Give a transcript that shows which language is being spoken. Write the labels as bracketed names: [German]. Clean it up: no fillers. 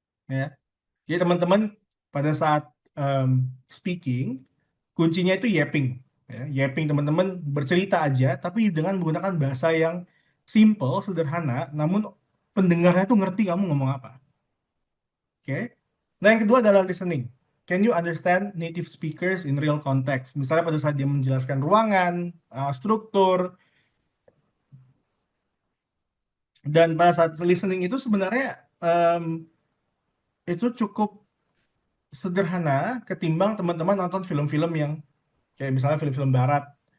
[Indonesian] Ya. Jadi teman-teman pada saat em, speaking, kuncinya itu yapping. Ya. Yapping teman-teman bercerita aja, tapi dengan menggunakan bahasa yang simple, sederhana, namun pendengarnya tuh ngerti kamu ngomong apa. Oke. Nah, yang kedua adalah listening. [English] Can you understand native speakers in real context? [Indonesian] Misalnya pada saat dia menjelaskan ruangan, struktur, dan pada saat listening itu sebenarnya em, itu cukup sederhana ketimbang teman-teman nonton film-film yang kayak misalnya film-film barat.